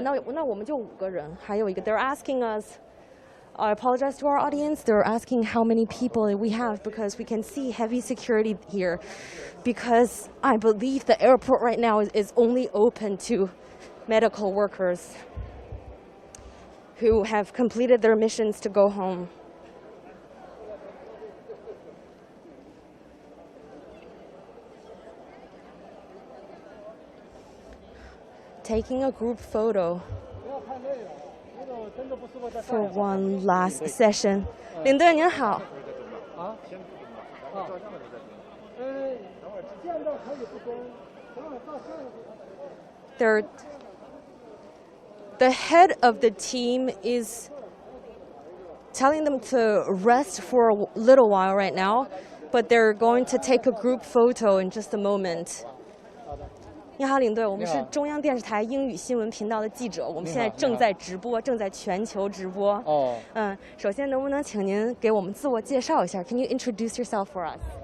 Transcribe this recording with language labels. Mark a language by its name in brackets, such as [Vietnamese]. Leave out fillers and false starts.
[Chinese] 那我们就5个人，还有一个。 [English] They're asking us. I apologize to our audience. They're asking how many people we have because we can see heavy security here. Because I believe the airport right now is only open to medical workers who have completed their missions to go home. Taking a group photo for one last session. [Chinese] 领队您好。 [English] The head of the team is telling them to rest for a little while right now, but they're going to take a group photo in just a moment. [Chinese] 你好，领队，我们是中央电视台英语新闻频道的记者，我们现在正在直播，正在全球直播。哦。首先能不能请您给我们自我介绍一下 ？ [English] Can you introduce yourself for us?